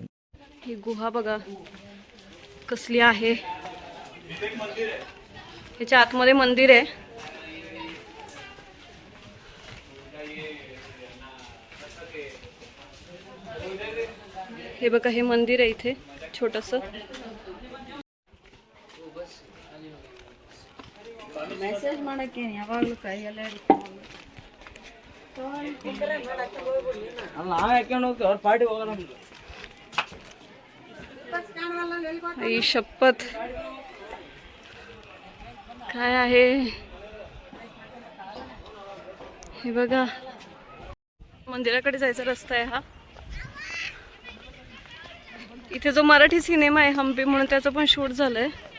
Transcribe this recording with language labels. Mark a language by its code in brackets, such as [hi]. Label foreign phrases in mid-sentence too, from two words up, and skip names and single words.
[mr] ही गुहा बघा कसली आहे. ह्याच्या आतमध्ये मंदिर आहे. हे बघा, हे मंदिर आहे इथे छोटंसं. [kn] ಮೆಸೇಜ್ ಮಾಡಕ್ಕೆ ಯಾವಾಗಲೂ ಕೈಯಲ್ಲೇ ಅಲ್ಲ ನಾವ್ ಹಾಕೊಂಡು ಹೋಗ್ತೀವಿ, ಅವ್ರ ಪಾರ್ಟಿ ಹೋಗೋಣ. [mr] आई शपथ, काय आहे हे बघा. मंदिराकडे जायचा रस्ता आहे हा. इथे जो मराठी सिनेमा आहे हम्पी म्हणून, त्याचं पण शूट झालंय.